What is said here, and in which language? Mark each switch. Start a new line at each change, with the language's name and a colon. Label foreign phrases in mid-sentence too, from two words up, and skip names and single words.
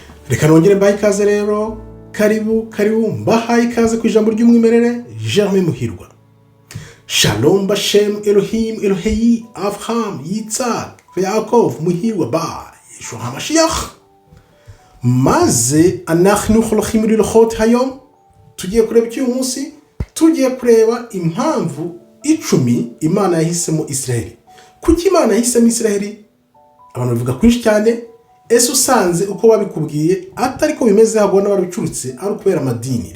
Kinyarwanda: reka nongere mbahe ikaze rero, karibu mbahaye ikaze ku ijambo ry'umwimerere Germain Muhirwa.
Hebrew: שלום בשם אלוהים אלוהי אברהם יצחק יעקב Muhirwa ba ישוע המשיח. מה זה אנחנו הולכים ללכת היום,
Kinyarwanda: tugiye kureba iki uyu munsi, tugiye kureba impamvu 10 Imana yahisemo Israeli. Kuki Imana yahisemo Israeli? Abantu bavuga kwinshi cyane, ese usanze uko babikubwiye atari ko bimeze habona barabicurutse ari kubera amadini.